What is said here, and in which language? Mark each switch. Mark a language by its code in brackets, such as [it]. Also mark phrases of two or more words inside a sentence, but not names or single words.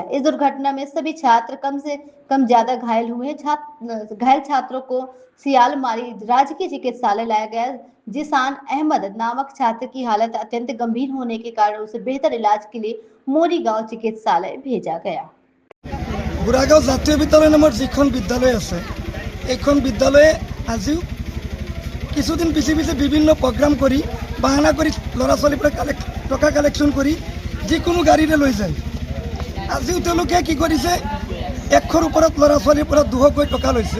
[hi] इस दुर्घटना में सभी छात्र कम से कम ज्यादा घायल हुए। घायल छात्रों को सियालमारी राजकीय चिकित्सालय लाया गया। जिसान अहमद नामक छात्र की हालत अत्यंत गंभीर होने के कारण उसे बेहतर इलाज के लिए मोरी गांव चिकित्सालय भेजा गया। [as] बुरागांव जातीय विद्यालय नाমৰ যিখন বিদ্যালয় আছে এইখন বিদ্যালয়ে আজিও কিছুদিন পিছে পিছে বিভিন্ন প্ৰগ্ৰাম কৰি বাহানা কৰি ল'ৰা ছোৱালীৰ পৰা টকা কালেকশ্যন কৰি যিকোনো গাড়ীৰে লৈ যায়। আজিও তেওঁলোকে কি কৰিছে 100ৰ ওপৰত ল'ৰা ছোৱালীৰ পৰা 200কৈ টকা লৈছে।